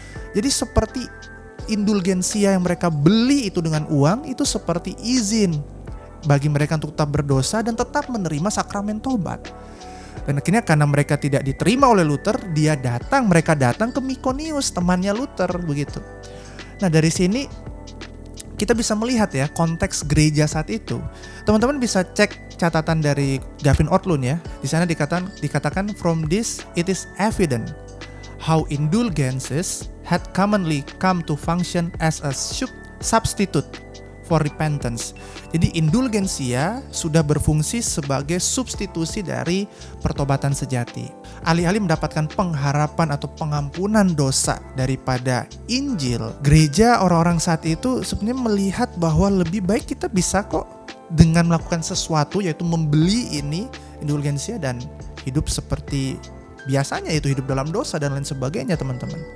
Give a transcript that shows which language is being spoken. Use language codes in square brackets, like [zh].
[id] Jadi seperti indulgensia yang mereka beli itu dengan uang, itu seperti izin bagi mereka untuk tetap berdosa dan tetap menerima sakramen tobat. Dan akhirnya karena mereka tidak diterima oleh Luther, mereka datang ke Myconius, temannya Luther begitu. Nah dari sini kita bisa melihat ya konteks gereja saat itu. Teman-teman bisa cek catatan dari Gavin Ortlund ya. Di sana dikatakan [en] from this it is evident how indulgences had commonly come to function as a substitute for repentance. [id] Jadi indulgensia sudah berfungsi sebagai substitusi dari pertobatan sejati. Alih-alih mendapatkan pengharapan atau pengampunan dosa daripada Injil, gereja orang-orang saat itu sebenarnya melihat bahwa lebih baik kita bisa kok dengan melakukan sesuatu, yaitu membeli ini indulgensia dan hidup seperti biasanya, itu hidup dalam dosa dan lain sebagainya teman-teman.